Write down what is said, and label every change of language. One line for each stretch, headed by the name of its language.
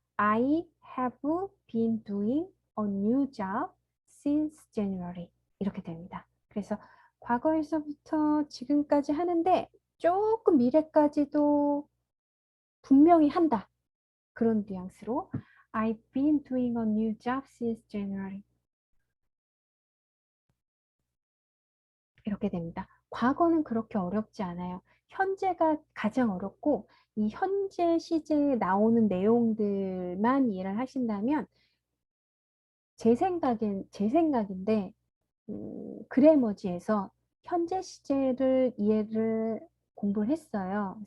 English: I have been doing a new job since January.
Korean: 이렇게 됩니다. 그래서 과거에서부터 지금까지 하는데 조금 미래까지도 분명히 한다. 그런 뉘앙스로
English: I've been doing a new job since January.
Korean: 이렇게 됩니다. 과거는 그렇게 어렵지 않아요. 현재가 가장 어렵고 이 현재 시제에 나오는 내용들만 이해를 하신다면 제 생각인데 그래머지에서 현재 시제를 이해를 공부를 했어요.